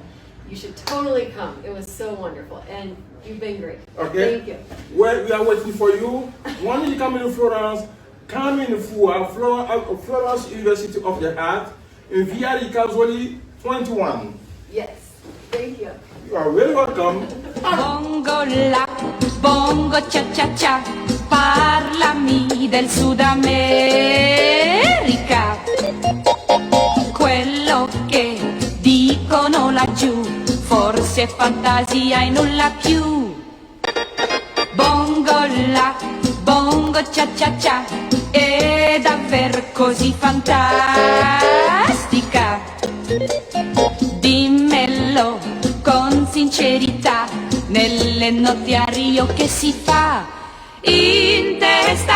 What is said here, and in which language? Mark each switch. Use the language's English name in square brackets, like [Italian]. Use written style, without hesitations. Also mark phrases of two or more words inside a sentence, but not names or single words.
[English] You should totally come. It was so wonderful, and you've been great. Okay. Thank you. Well, we are waiting for you. When you come in Florence, come in Florence University of the Art in Via di Casoli 21. Yes. Thank you. You are very welcome. [Italian] Bongo la, bongo cha cha cha, parlami del Sud America. Quello che dicono laggiù, forse è fantasia e nulla più. Bongo la, bongo cha cha cha, è davvero così fantastica. Dimmelo con sincerità, nelle notti a Rio che si fa in te.